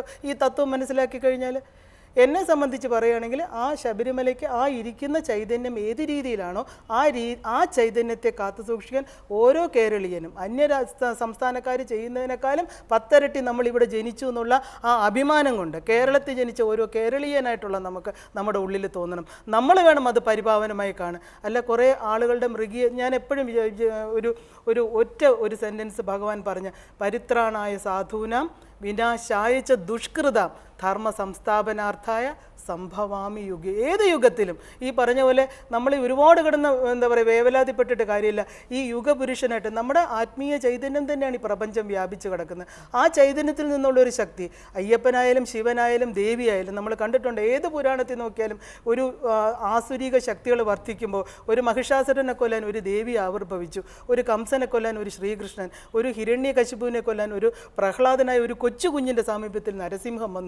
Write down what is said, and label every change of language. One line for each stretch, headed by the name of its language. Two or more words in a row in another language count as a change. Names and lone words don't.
Malayalam: ഈ തത്വം മനസ്സിലാക്കി കഴിഞ്ഞാൽ എന്നെ സംബന്ധിച്ച് പറയുകയാണെങ്കിൽ ആ ശബരിമലയ്ക്ക് ആ ഇരിക്കുന്ന ചൈതന്യം ഏത് രീതിയിലാണോ ആ ചൈതന്യത്തെ കാത്തു സൂക്ഷിക്കാൻ ഓരോ കേരളീയനും സംസ്ഥാനക്കാർ ചെയ്യുന്നതിനേക്കാളും 10 ഇരട്ടി നമ്മളിവിടെ ജനിച്ചു എന്നുള്ള ആ അഭിമാനം കൊണ്ട് കേരളത്തിൽ ജനിച്ച ഓരോ കേരളീയനായിട്ടുള്ള നമുക്ക് നമ്മുടെ ഉള്ളിൽ തോന്നണം. നമ്മൾ വേണം അത് പരിപാവനമായി കാണുക. അല്ല കുറേ ആളുകളുടെ ഞാൻ എപ്പോഴും ഒരു സെൻറ്റൻസ് ഭഗവാൻ പറഞ്ഞ
Sanskrit: പരിത്രാണായ സാധൂനാം വിനാശായ ച ദുഷ്കൃതാം ധർമ്മ സംസ്ഥാപനാർത്ഥായ സംഭവാമി യുഗേ.
Malayalam: ഏത് യുഗത്തിലും ഈ പറഞ്ഞ പോലെ നമ്മൾ ഒരുപാട് കിടന്ന് വേവലാതിപ്പെട്ടിട്ട് കാര്യമില്ല. ഈ യുഗപുരുഷനായിട്ട് നമ്മുടെ ആത്മീയ ചൈതന്യം തന്നെയാണ് ഈ പ്രപഞ്ചം വ്യാപിച്ച് കിടക്കുന്നത്. ആ ചൈതന്യത്തിൽ നിന്നുള്ളൊരു ശക്തി അയ്യപ്പനായാലും ശിവനായാലും ദേവിയായാലും നമ്മൾ കണ്ടിട്ടുണ്ട്. ഏത് പുരാണത്തിൽ നോക്കിയാലും ഒരു ആസുരിക ശക്തികൾ വർദ്ധിക്കുമ്പോൾ ഒരു മഹിഷാസുരനെ കൊല്ലാൻ ഒരു ദേവി ആവിർഭവിച്ചു, ഒരു കംസനെ കൊല്ലാൻ ഒരു ശ്രീകൃഷ്ണൻ, ഒരു ഹിരണ്യകശിപുവിനെ കൊല്ലാൻ ഒരു പ്രഹ്ലാദനായ ഒരു കൊച്ചു കുഞ്ഞിൻ്റെ സാമീപ്യത്തിൽ നരസിംഹം വന്നു.